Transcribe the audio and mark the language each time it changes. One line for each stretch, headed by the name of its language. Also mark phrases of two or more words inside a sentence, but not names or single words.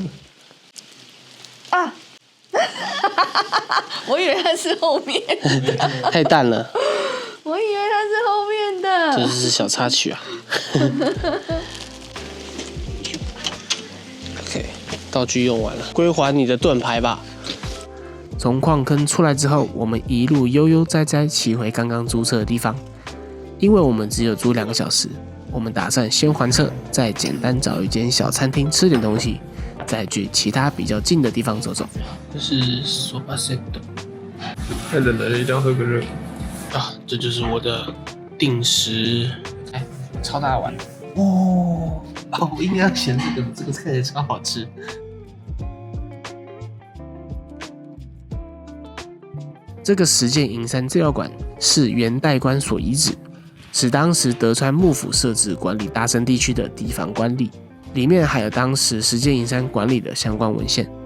Chinese: 啊！ 我以為它是後面的，太淡了。我以為它是後面的。這是小插曲啊。OK， 道具用完了，歸還你的盾牌吧。從礦坑出來之後，我們一路悠悠哉哉騎回剛剛租車的地方。因為我們只有租2個小時，我們打算先還車，再簡單找一間小餐廳吃點東西，再去其他比較近的地方走走。這是
English: soba set，
Chinese: 太冷了，一定要喝個熱。啊，這就是我的定时，哎，超大碗哦！我应该要选这个看起来超好吃。這個石見銀山資料館是元代官所遺址，是當時德川幕府設置管理大森地區的地方官吏，裡面還有當時石見銀山管理的相關文獻。